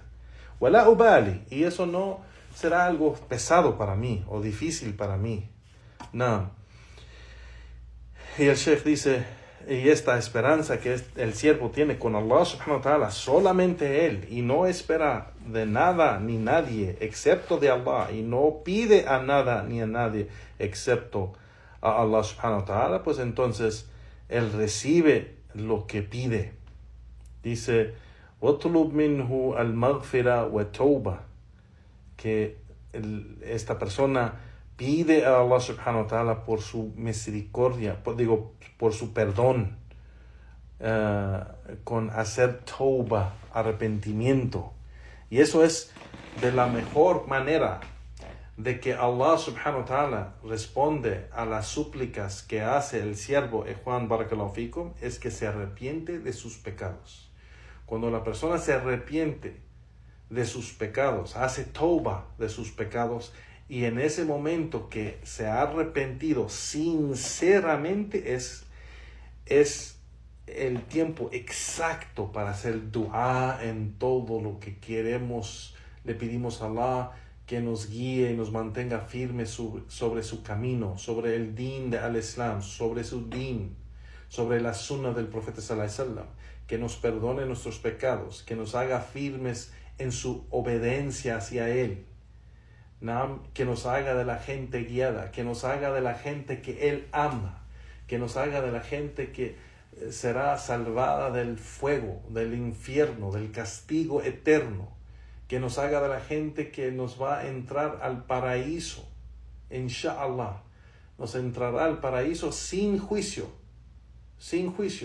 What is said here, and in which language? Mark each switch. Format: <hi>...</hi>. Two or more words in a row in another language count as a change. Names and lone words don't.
<ar>ولا أبالي,</ar> <es>y eso no será algo pesado para mí o difícil para mí. Y el Sheikh dice, y esta esperanza que el siervo tiene con Allah</es> <ar>سبحانه وتعالى,</ar> <es>solamente Él, y no espera de nada ni nadie excepto de Allah, y no pide a nada ni a nadie excepto a Allah</es> <ar>سبحانه وتعالى,</ar> <es>pues entonces Él recibe lo que pide. Dice,</es> <ar>وَطْلُبْ مِنْهُ الْمَغْفِرَةَ وَتَوْبَةَ,</ar> <es>que esta persona pide a Allah</es> <ar>سبحانه وتعالى</ar> <es>por su misericordia, por su perdón, con hacer tauba, arrepentimiento. Y eso es de la mejor manera de que Allah</es> <ar>سبحانه وتعالى</ar> <es>responde a las súplicas que hace el siervo Juan</es> <ar>بارك الله فيكم,</ar> <es>es que se arrepiente de sus pecados. Cuando la persona se arrepiente de sus pecados, hace tauba de sus pecados, y en ese momento que se ha arrepentido sinceramente, es el tiempo exacto para hacer dua en todo lo que queremos Le pedimos a Allah que nos guíe y nos mantenga firmes sobre su camino, sobre el din de al-Islam, sobre su din, sobre la sunna del profeta</es> <ar>صلى الله عليه وسلم,</ar> <es>que nos perdone nuestros pecados, que nos haga firmes en su obediencia hacia Él, que nos haga de la gente guiada, que nos haga de la gente que Él ama, que nos haga de la gente que será salvada del fuego, del infierno, del castigo eterno, que nos haga de la gente que nos va a entrar al paraíso, inshallah, nos entrará al paraíso sin juicio, sin juicio.</es>